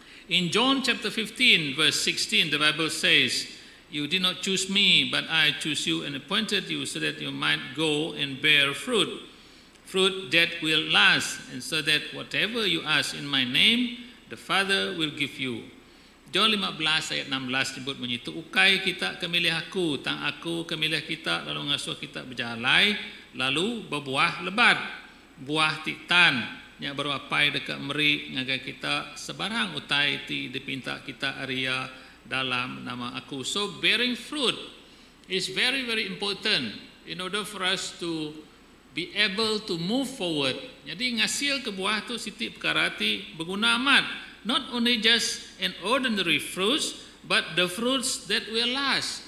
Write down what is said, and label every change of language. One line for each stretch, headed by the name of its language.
English: In John chapter 15 verse 16, the Bible says, "You did not choose me, but I choose you and appointed you so that you might go and bear fruit, fruit that will last, and so that whatever you ask in my name, the Father will give you."
Iban: John 15 ayat 16 sebut bunyi itu, ukai kita kemilih aku, tang aku kemilih kita, lalu ngasuh kita berjalai, lalu berbuah lebat, buah titan, yang berupai dekat meri ngagai kita sebarang utai ti dipinta kita area dalam nama aku.
English: So bearing fruit is very very important in order for us to be able to move forward.
Iban: Jadi ngasil ke buah tu siti perkara ti berguna amat.
English: Not only just an ordinary fruits, but the fruits that will last.